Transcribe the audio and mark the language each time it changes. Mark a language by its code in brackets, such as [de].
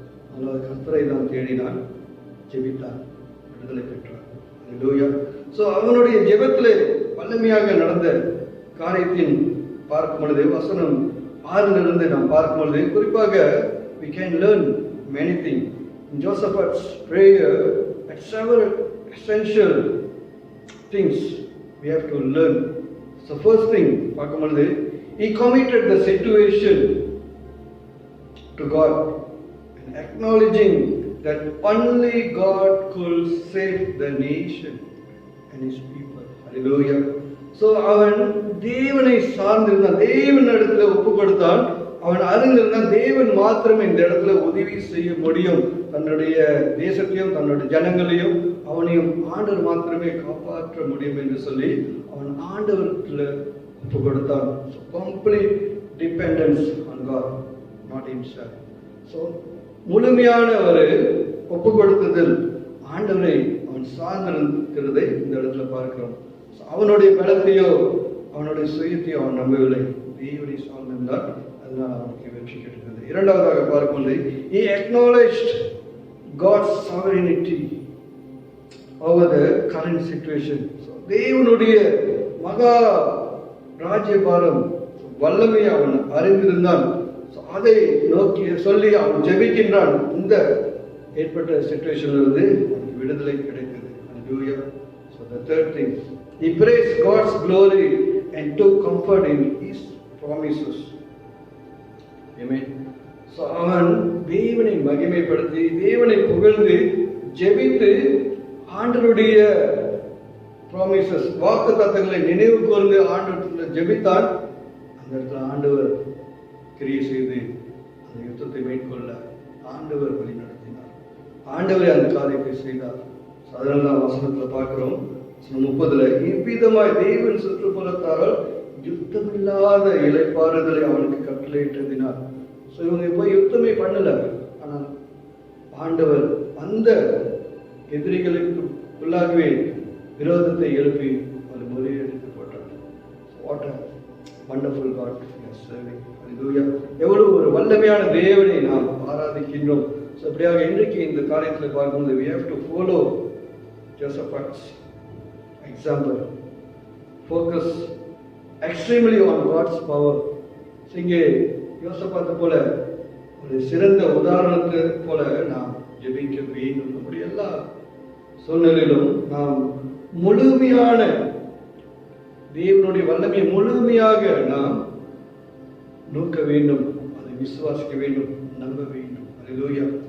[ta] முதலாவது கர்த்தரை தான் தேடினான், ஜெபித்தான், விடுதலை பெற்றான். அல்லேலூயா. அவனுடைய ஜெபத்திலே வல்லமையாக நடந்த காரியத்தின் பார்க்கும் பொழுது வசனம் 6 நாம் பார்க்கும் பொழுது குறிப்பாக [en] we can learn many things. In Joseph's prayer, at several essential things we have to learn. So first thing, [ta] பார்க்கும் பொழுது [en] he committed the situation to God and acknowledging that only God could save the nation and his people. Hallelujah. [ta] அவன் தேவனை சார்ந்திருந்தான், தேவன் இடத்துல ஒப்பு கொடுத்தான். அவன் அறிந்திருந்தான் தேவன் மாத்திரம் இந்த இடத்துல உதவி செய்ய முடியும். தன்னுடைய தேசத்தையும் தன்னுடைய ஜனங்களையும் அவனையும் ஆண்டவர் மாத்திரமே காப்பாற்ற முடியும் என்று சொல்லி அவன் ஆண்டவர்ல ஒப்பு கொடுத்தான். [en] Complete dependence on God, not himself. [ta] முழுமையான ஒரு ஒப்பு கொடுத்ததில் ஆண்டவரை அவன் சார்ந்திருக்கிறதை இந்த இடத்துல பார்க்கிறோம். அவனுடைய பலத்தையோ அவனுடைய சுயத்தையோ அவன் நம்பவில்லை, தேவனை சார்ந்திருந்தார். அதனால் அவனுக்கு வெற்றி கிடைத்தது. இரண்டாவதாக பார்க்கும்போது [en] he acknowledged God's sovereignty over the current situation. [ta] தேவனுடைய மகா ராஜ்யபாரம் வல்லமையை அவன் அறிந்திருந்தான். அதை நோக்கி சொல்லி அவன் ஜெபிக்கின்றான். இந்த ஏற்பட்ட சிச்சுவேஷன்ல இருந்து அவனுக்கு விடுதலை கிடைத்தது. [en] Hallelujah. So the third thing, he praised God's glory and took comfort in his promises. Amen. [ta] அவன் தேவனை மகிமைப்படுத்தி தேவனை புகழ்ந்து ஜெபித்து ஆண்டவருடைய ப்ராமிசஸ் வாக்குத்தத்தங்களை நினைவு கூர்ந்து ஆண்டவரிடத்தில் ஜெபித்தான். அந்த இடத்துல ஆண்டவர் கிரியை செய்து அந்த யுத்தத்தை மேற்கொள்ள ஆண்டவர் வழி நடத்தினார். ஆண்டவரே அந்த காரியத்தை செய்தார். 14ஆம் வசனத்துல பார்க்கிறோம், 30ல இவ்விதமாய் தேவன் சுற்றுப்புறத்தாரால் யுத்தமில்லாத இளைப்பாறுதலை அவனுக்கு கட்டளையிட்டதினார். ஸோ இவங்க போய் யுத்தமே பண்ணல, ஆனால் ஆண்டவர் அந்த எதிரிகளுக்கு உள்ளாகவே விரோதத்தை எழுப்பி ஒரு முறியடித்து போட்டார். [en] What a wonderful God we are serving. Hallelujah. [ta] எவ்வளவு ஒரு வல்லமையான தேவனை நாம் ஆராதிக்கின்றோம். ஸோ அப்படியாக இன்றைக்கு இந்த காரியத்தில் பார்க்கும்போது [en] we have to follow Jehoshaphat's example. Focus extremely on God's power. [ta] இங்கே யோசபாத்தை போல ஒரு சிறந்த உதாரணத்தை போல நாம் ஜெபிக்க வேண்டும். நம்முடைய எல்லா சூழ்நிலையிலும் நாம் முழுமையான தேவனுடைய வல்லமையை முழுமையாக நாம் நோக்க வேண்டும், அதை விசுவாசிக்க வேண்டும், நம்ப வேண்டும். Hallelujah.